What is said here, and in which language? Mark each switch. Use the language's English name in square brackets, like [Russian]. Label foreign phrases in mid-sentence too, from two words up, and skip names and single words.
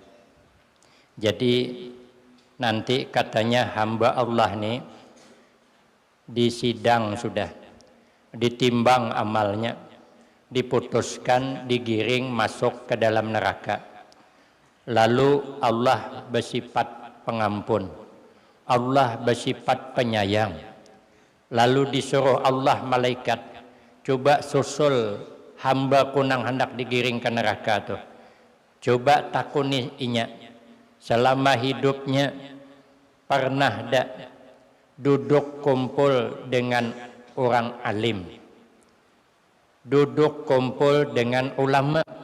[Indonesian] Jadi nanti katanya hamba Allah nih di sidang sudah ditimbang amalnya, diputuskan digiring masuk ke dalam neraka. Lalu Allah bersifat pengampun, Allah bersifat penyayang. Lalu disuruh Allah malaikat, coba susul hamba kunang hendak digiring ke neraka tuh. [Banjar] Coba takuni inya, selama hidupnya pernah dak duduk kumpul dengan orang alim, duduk kumpul dengan ulama.